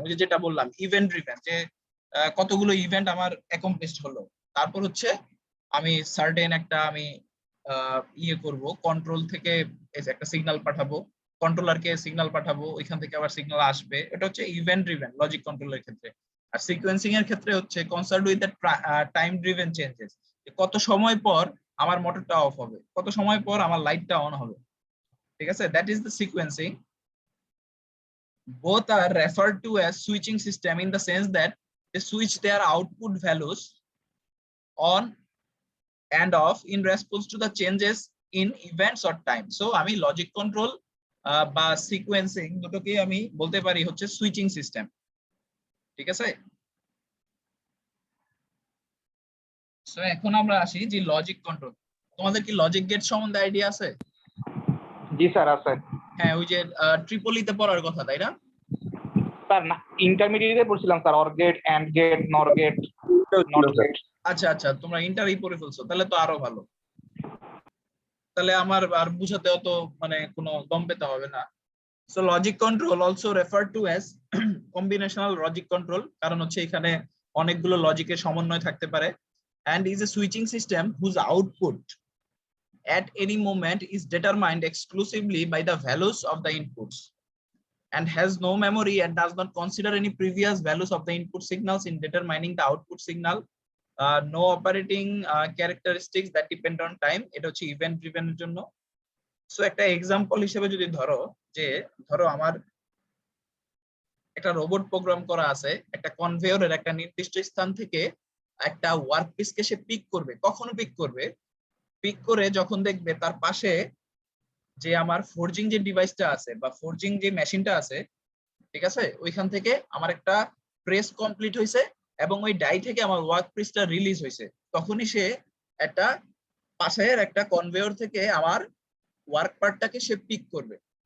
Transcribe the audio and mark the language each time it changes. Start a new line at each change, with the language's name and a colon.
Bangla: ওই যে যেটা বললাম ইভেন্ট ড্রিভেন, যে কতগুলো ইভেন্ট আমার অ্যাকমপ্লিশড হলো, তারপর হচ্ছে আমি সার্টেন একটা আমি ইয়ে করব, কন্ট্রোল থেকে একটা সিগন্যাল পাঠাবো, কন্ট্রোলারকে সিগন্যাল পাঠাবো, ওইখান থেকে আবার সিগন্যাল আসবে। এটা হচ্ছে ইভেন্ট ড্রিভেন লজিক কন্ট্রোলের ক্ষেত্রে। আর সিকোয়েন্সিং এর ক্ষেত্রে হচ্ছে
English: concern with the time driven changes,
Bangla: কত সময় পর আমার মোটরটা অফ হবে, কত সময় পর আমার লাইটটা অন হবে, ঠিক আছে?
English: That is the sequencing. Both are referred to as switching system in the sense that they switch their output values on and off in response to the changes in events or time. So
Bangla: আমি logic control বা sequencing, দুটোকেই আমি বলতে পারি হচ্ছে switching system. ঠিক আছে, so এখন আমরা আসি যে লজিক কন্ট্রোল। তোমাদের কি লজিক গেট সম্বন্ধে আইডিয়া আছে? জি স্যার আছে। হ্যাঁ, ওই যে ট্রিপলিতে পড়ার কথা, তাই না? স্যার না, ইন্টারমিডিয়েটে পড়ছিলাম sir, or gate, and gate, নর গেট, নট গেট। আচ্ছা আচ্ছা, তোমরা ইন্টারই পড়ে ফেলছো, তাহলে তো আরো ভালো। তাহলে আমার আর বুঝাতে অত মানে কোনো দম পেতে হবে না।
English: So logic control also referred to as combinational logic control,
Bangla: কারণ হচ্ছে এখানে অনেকগুলো লজিকের সমন্বয় থাকতে পারে,
English: and is a switching system whose output at any moment is determined exclusively by the values of the inputs and has no memory and does not consider any previous values of the input signals in determining the output signal. No operating characteristics that depend on time,
Bangla: এটা হচ্ছে event driven এর জন্য। So একটা example হিসেবে যদি ধরো আমার একটা রোবট প্রোগ্রাম করা আছে, একটা কনভেয়রের একটা নির্দিষ্ট স্থান থেকে একটা ওয়ার্ক পিসকে সে পিক করবে। কখনো পিক করবে? পিক করে যখন দেখবে তার পাশে যে আমার ফোরজিং যে ডিভাইসটা আছে বা ফোরজিং যে মেশিনটা আছে, ঠিক আছে, ওইখান থেকে আমার একটা প্রেস কমপ্লিট হয়েছে এবং ওই ডাই থেকে আমার ওয়ার্ক পিসটা রিলিজ হয়েছে, তখনই সে একটা পাশের একটা কনভেয়র থেকে আমার ওয়ার্ক পার্টটাকে সে পিক করবে।